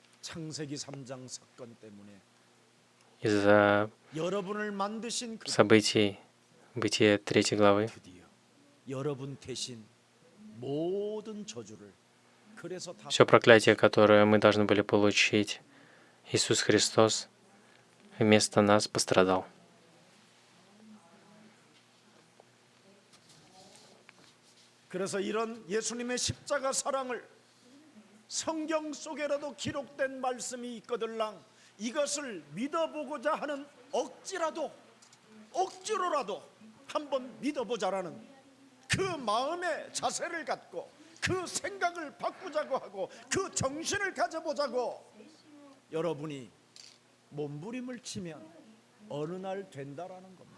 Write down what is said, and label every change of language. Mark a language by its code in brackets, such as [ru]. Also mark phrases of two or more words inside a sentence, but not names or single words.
[ko] 창세기 3장 사건 때문에 [ru] из-за [ko] 여러분을 만드신 그 [ru] событий Бытия 3 главы. [ko] 드디어 여러분 대신 모든 저주를 그래서 다 [ru] Все проклятие, которое мы должны были получить, Иисус Христос вместо нас пострадал. [ko] 그래서 이런 예수님의 십자가 사랑을 성경 속에라도 기록된 말씀이 있거들랑 이것을 믿어보고자 하는 억지로라도 한번 믿어보자라는 그 마음의 자세를 갖고 그 생각을 바꾸자고 하고 그 정신을 가져보자고 여러분이 몸부림을 치면 어느 날 된다라는 겁니다.